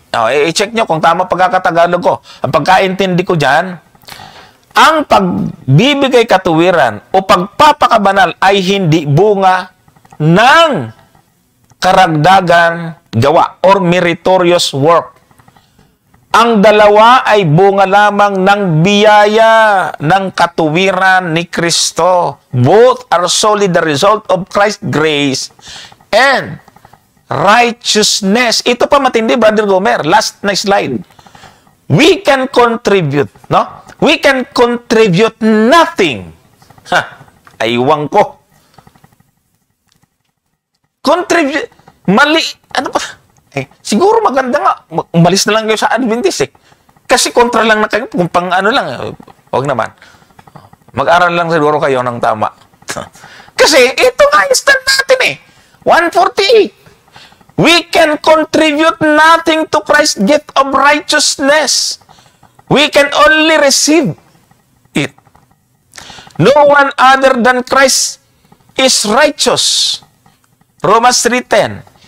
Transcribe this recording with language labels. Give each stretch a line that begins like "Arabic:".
Filipino: I-check nyo kung tama pagkakatagalog ko. Ang pagkaintindi ko dyan, ang pagbibigay katuwiran o pagpapakabanal ay hindi bunga ng karagdagang gawa
English: or meritorious work.
Filipino: Ang dalawa ay bunga lamang ng biyaya ng katuwiran ni Kristo.
English: Both are solely the result of Christ's grace and righteousness.
Filipino: Ito pa matindi,
English: Brother Gomer. Last next slide. We can contribute, no? We can contribute nothing.
Filipino: Aywan ko. Contribute, mali, ano pa? Siguro maganda nga, umalis na lang kayo sa Adventist eh. Kasi kontra lang na kayo, kung pang ano lang, huwag naman. Mag-aral lang siguro kayo ng tama. Kasi ito nga yung stand natin eh. 148.
English: We can contribute nothing to Christ's gift of righteousness. We can only receive it. No one other than Christ is righteous. Romans 3:10.